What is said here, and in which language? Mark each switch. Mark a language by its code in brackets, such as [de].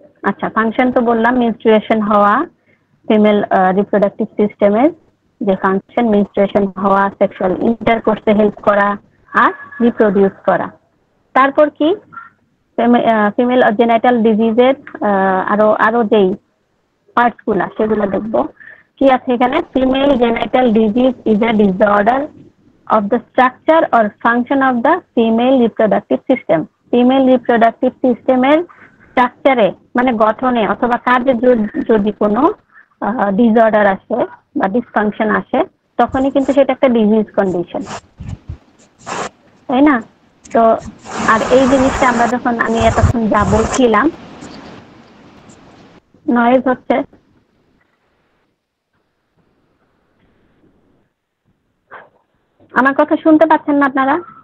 [bn] আচ্ছা, ফাংশন তো বললাম, মেনস্ট্রুয়েশন হওয়া, ফিমেল রিপ্রোডাক্টিভ সিস্টেমের যে ফাংশন, মেনস্ট্রুয়েশন হওয়া, সেক্সুয়াল ইন্টারকোর্সে হেল্প করা আর রিপ্রোডিউস করা। তারপর কি ফিমেল জেনাইটাল ডিজিজের আরো আরো যেই পার্টস গুলা সেগুলো দেখবো। কি আছে এখানে? [en] Female genital disease is a disorder of the structure or function of the female reproductive system. [bn] Female reproductive সিস্টেমের স্ট্রাকচারে মানে গঠনে অথবা কাজে যদি কোনো ডিসঅর্ডার আসে বা ডিসফাংশন আসে, তখনই কিন্তু সেটা একটা ডিজিজ কন্ডিশন, তাই না? তো আর এই জিনিসটা আমরা যখন আমি এতক্ষণ যা বলছিলাম, নয়েজ হচ্ছে, আমার কথা শুনতে পাচ্ছেন না আপনারা?